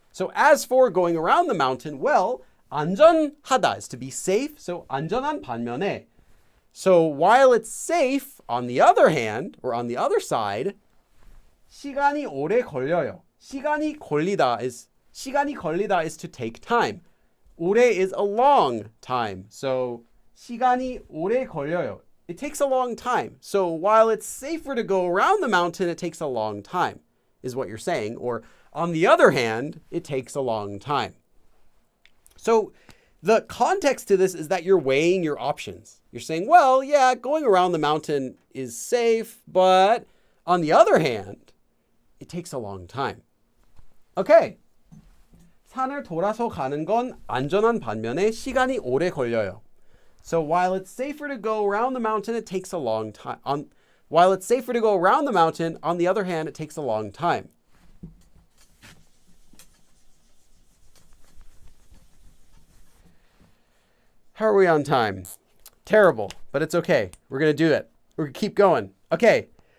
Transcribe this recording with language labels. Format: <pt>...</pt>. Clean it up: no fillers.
<en>So as for going around the mountain, well, 안전하다 is to be safe.</en> <ko>So 안전한 반면에.</ko> <en>So while it's safe, on the other hand, or on the other side,</en> <ko>시간이 오래 걸려요. 시간이 걸리다</ko> <en>is to take time. 오래 is a long time.</en> <ko>So 시간이 오래 걸려요.</ko> <en>It takes a long time. So while it's safer to go around the mountain, it takes a long time, is what you're saying. Or on the other hand, it takes a long time. So the context to this is that you're weighing your options. You're saying, well, yeah, going around the mountain is safe, but on the other hand, it takes a long time. Okay.</en> <ko>산을 돌아서 가는 건 안전한 반면에 시간이 오래 걸려요.</ko> <en>So while it's safer to go around the mountain, it takes a long time. While it's safer to go around the mountain, on the other hand, it takes a long time. How are we on time? Terrible, but it's okay. We're going to do it. We're going to keep going. Okay.</en>